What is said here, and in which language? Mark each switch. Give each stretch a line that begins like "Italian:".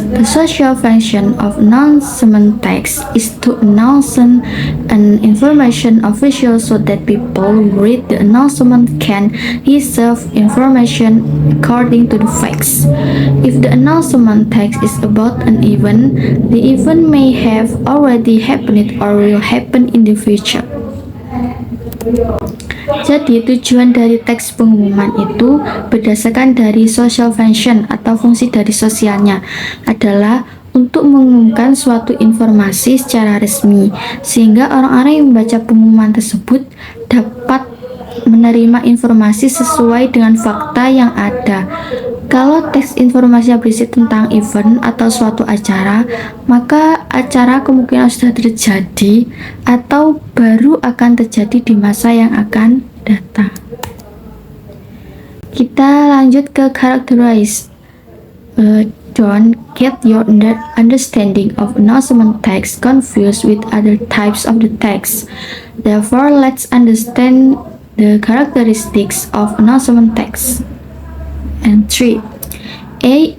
English: The social function of announcement text is to announce an information official so that people who read the announcement can receive information according to the facts. If the announcement text is about an event, the event may have already happened or will happen in the future.
Indonesian: Jadi tujuan dari teks pengumuman itu berdasarkan dari social function atau fungsi dari sosialnya adalah untuk mengumumkan suatu informasi secara resmi sehingga orang-orang yang membaca pengumuman tersebut dapat menerima informasi sesuai dengan fakta yang ada. Kalau teks informasinya berisi tentang event atau suatu acara, maka acara kemungkinan sudah terjadi atau baru akan terjadi di masa yang akan datang. Kita lanjut ke characterize.
English: Don't get your understanding of announcement text confused with other types of the text. Therefore, let's understand the characteristics of announcement text. And 3. A.